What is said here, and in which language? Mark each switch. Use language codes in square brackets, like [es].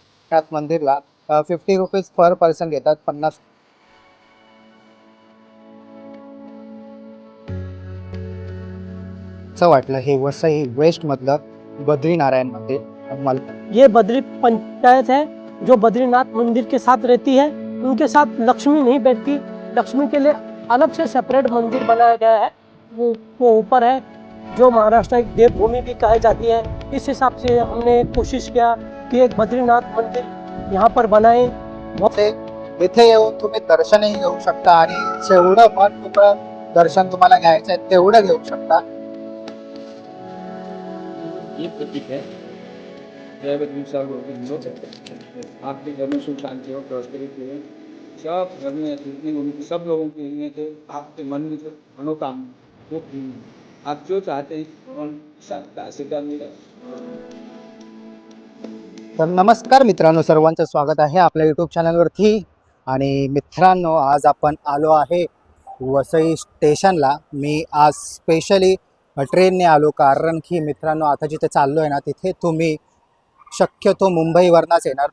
[mr] त्यात मंदिरला 50 [en] rupees per person [mr] घेतात. 50 असं वाटलं हे वसई वेस्ट मधलं बद्रीनारायण मंदिर मला. [hi] ये बद्री पंचायत है जो बद्रीनाथ मंदिर के साथ रहती है। उनके साथ लक्ष्मी नहीं बैठती। लक्ष्मी के लिए अलग से सेपरेट मंदिर बनाया गया है। वो ऊपर है, जो महाराष्ट्र की देवभूमि भी कही जाती है। इस हिसाब से हमने कोशिश किया कि एक बद्रीनाथ मंदिर यहाँ पर बनाए। [mr] ते इथे येऊन तुम्ही दर्शनही घेऊ शकता आणि जेवढं मन मोकळं दर्शन तुम्हाला घ्यायचं आहे तेवढं घेऊ शकता. [hi] ये प्रतीक है जय बद्री साहब आपके घर में सुख शांति हो, प्रॉस्पेरिटी हो, सब घर में जितने सब लोगों के लिए थे आपके मन में जो मनोकामना वो पूर्ण हो। आप जो चाहते हैं और सब आशीर्वाद मिला। [mr] तर नमस्कार मित्रांनो, सर्वांचं स्वागत आहे आपल्या यूट्यूब चॅनलवरती. आणि मित्रांनो, आज आपण आलो आहे वसई स्टेशनला. मी आज स्पेशली ट्रेनने आलो, कारण की मित्रांनो आता जिथे चाललो आहे ना तिथे तुम्ही शक्यतो मुंबईवरनंच येणार.